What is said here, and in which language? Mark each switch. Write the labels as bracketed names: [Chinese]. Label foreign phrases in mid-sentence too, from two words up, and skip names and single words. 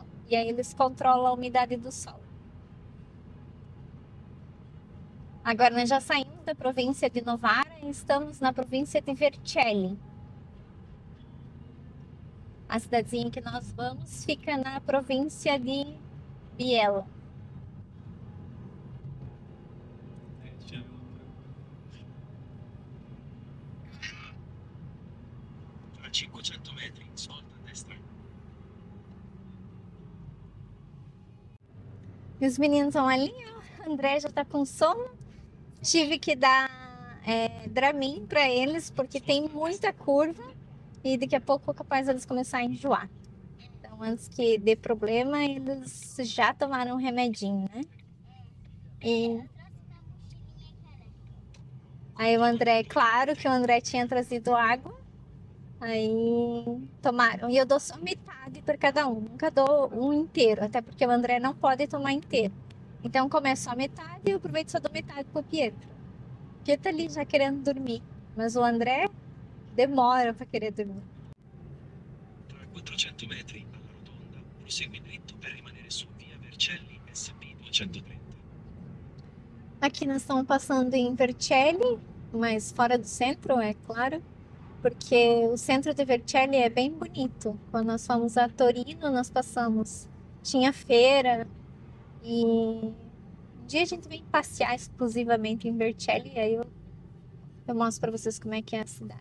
[Portuguese] E aí eles controlam a umidade do solo. Agora nós já saímos da província de Novara e estamos na província de Vercelli. A cidadezinha que nós vamos fica na província de Biella. [Italian] Tra 500 metri, svolta a destra. [Portuguese] E os meninos vão ali, ó. O André já tá com sono. Tive que dar Dramin para eles, porque tem muita curva e daqui a pouco é capaz eles começarem a enjoar. Então, antes que dê problema, eles já tomaram um remedinho, né? E aí o André, claro que o André tinha trazido água, aí tomaram. E eu dou só metade para cada um, nunca dou um inteiro, até porque o André não pode tomar inteiro. Então, como é só metade, eu aproveito e só dou metade pro Pietro. O Pietro tá ali já querendo dormir, mas o André demora para querer dormir. [Italian] Tra 400 metri, alla rotonda, prosegui dritto per rimanere su via Vercelli SP 230. [Portuguese] Aqui nós estamos passando em Vercelli, mas fora do centro, é claro, porque o centro de Vercelli é bem bonito. Quando nós fomos a Torino, nós passamos, tinha feira e um dia a gente vem passear exclusivamente em Vercelli, aí eu mostro para vocês como é que é a cidade.